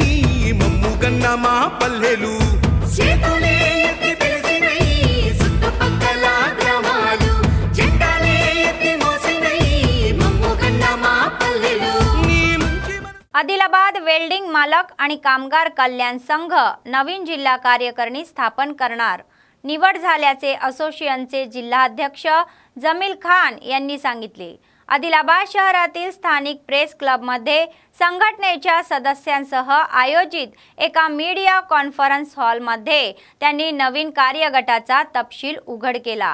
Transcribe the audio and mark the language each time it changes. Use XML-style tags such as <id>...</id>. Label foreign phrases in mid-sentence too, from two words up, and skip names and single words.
<te>మమ్ము గన్న మా పల్లెలు, చేతులే ఎత్తి పిలిసినై చుట్టుపక్కల గ్రామాలు జెండాలే ఎత్తి మోసినై మమ్ము గన్న మా పల్లెలు।</te> <mr>आदिलाबाद वेल्डिंग मालक आणि कामगार कल्याण संघ नवीन जिल्हा कार्यकारिणी स्थापन करणार निवड झाल्याचे असोसिएशनचे जिल्हाध्यक्ष जमील खान यांनी सांगितले। आदिलाबाद शहरातील स्थानिक प्रेस क्लबमध्ये संघटनेच्या सदस्यांसह आयोजित एका</mr> <en>media conference</en> <mr>हॉलमध्ये त्यांनी नवीन कार्यगटाचा तपशील उघड केला।</mr>